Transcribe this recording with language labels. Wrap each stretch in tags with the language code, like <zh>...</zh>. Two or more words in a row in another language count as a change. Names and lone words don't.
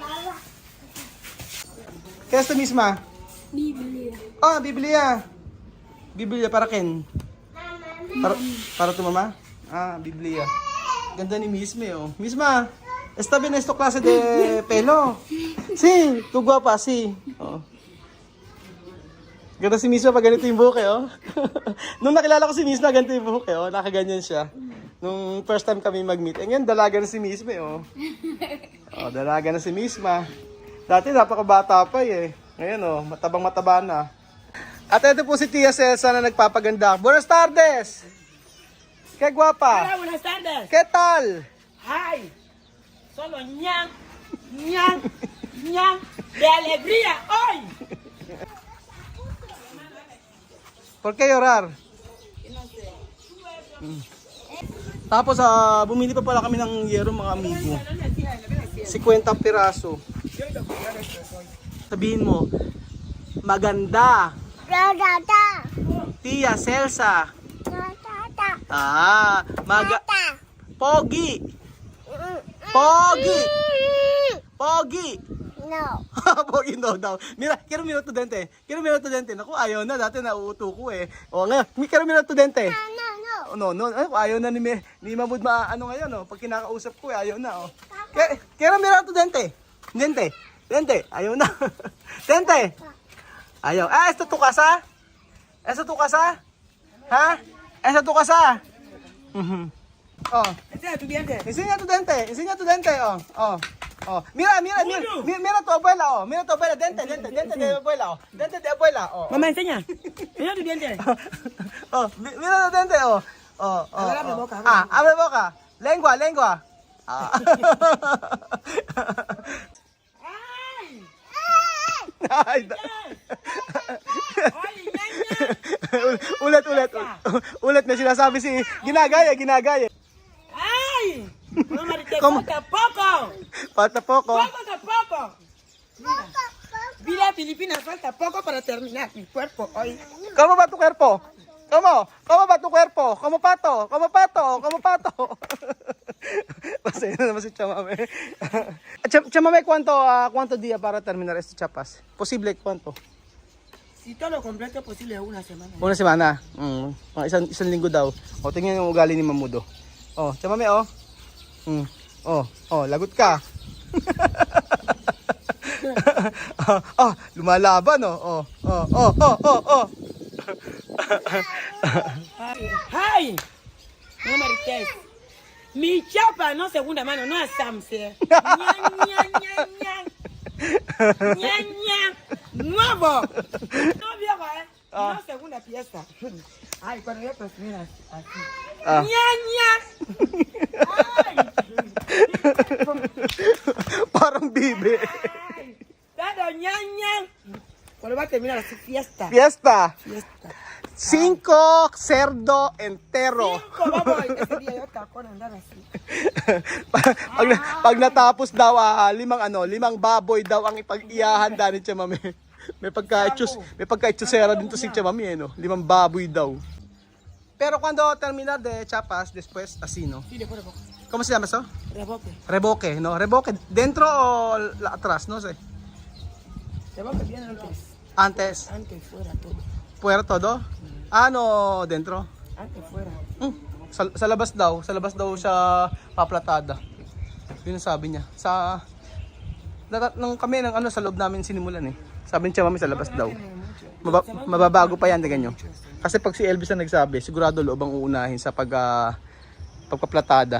<es>¿Qué es esto misma? Biblia. Biblia. Biblia para ken? Para tu mama?</es> <tl>Ah, Biblia. Ganda ni Misme, oh.</tl> <es>Misma, esta bien esto clase de pelo. Sí, tu guapa, sí.</es> <tl>Oh. Ganda si Misma pag ganito yung buhok, eh, oh. Nung nakilala ko si Misma, ganito yung buhok, eh, oh. Nakaganyan siya. Nung</tl> <en>first time</en> <tl>kami mag-meet. Eh, ngayon, dalaga na si Misma, oh. Oh, dalaga na si Misma. Dati, napakabata pa, eh. Ngayon, oh, matabang-mataba na. At ito po si Tia Celsa na nagpapaganda.</tl> <es>Buenas tardes! Qué guapa! Hola, buenas tardes. ¿Qué tal? Ay, solo ñan, ñan, ñan de alegría hoy. ¿Por qué llorar?</es> <tl>Tapos bumili pa pala kami ng yero mga amigo. 50 piraso. Sabihin mo, maganda. Tia Celsa. Pogi. Pogi. Pogi.</tl> <es>No.</es> <tl>Pogi no daw.</tl> <es>Mira, quiero mirar tu dente. Quiero mirar tu dente.</es> <tl>Naku, ayaw na. Dati nauuto ko eh. O ngayon,</tl> <es>quiero mirar tu dente. No. No.</es> <tl>Ayaw na ni Mamud ano ngayon, oh. Pag kinakausap ko, ayaw na, oh.</tl> <es>Quiero mirar tu dente. Dente.</es> <tl>Ayaw na. Dente. Ayaw.</tl> <es>Esto tu casa? Esto tu casa? Ha? Esto tu casa? Oh. Enseña tu diente. Enseña tu dente, oh. Mira tu abuela, oh. Mira tu abuela, dente de abuela, oh. Dente de abuela, oh. Mamá, enseña. Enseña tu diente. Oh, mira tu dente, oh. Abre boca, abre Ah, abre boca. Lengua. Ah. Ay, Ay, ay, ñan, ñan.</es> <tl>ulit may sinasabi si ginagaya. Ay,</tl> <es>mamá, te ¿Cómo? falta poco. Falta poco. Poco. Mira, vida Filipinas falta poco para terminar mi cuerpo hoy. ¿Cómo va tu cuerpo? ¿Cómo va tu cuerpo? Como pato.</es> <tl>Pasaya na naman si Chamame.</tl> <es>Chamame, ¿cuánto día para terminar este chapas? Posible, ¿cuánto? Si todo lo completo es posible una semana. Una semana.</es> <tl>Mga isang linggo daw. O, tingnan yung ugali ni Mamudo. O, Chamame, o. Lagot ka. Lumalaban, o. ¡Ay! No marites.</tl> <es>Mi chapa no segunda mano, no es Samse. Ñan. Nuevo. No viejo, no segunda pieza. Ay, cuando yo termino así. Ñan. Ay.</es> <tl>Parang bibi. Ay. Dado ñan.</tl> <es>Cuando va a terminar así fiesta. Fiesta. 5 cerdo entero. Vamos, ese día yo te acuerdo andar así.</es> <tl>pag natapos daw, 5 baboy daw ang ipag-iyahanda ni Chamame. May pagka-echusera din to si Chamame, no? 5 baboy daw.</tl> <es>Pero cuando terminar de chapas, después así, no? Sí, después de poco. ¿Cómo se llama eso? Reboque. Reboque, no? Reboque, ¿dentro o atrás? No sé. Reboque viene antes. Antes. Antes fuera todo. Fuera todo? Ano, dentro? Antes fuera.</es> <tl>Sa labas daw siya paplatada. Yun ang sabi niya. Nung kami sa loob namin sinimulan eh. Sabi niya mami sa labas daw. Mababago pa yan, tingnan nyo. Kasi pag si Elvis ang nagsabi, sigurado loob ang uunahin sa pagpaplatada.</tl>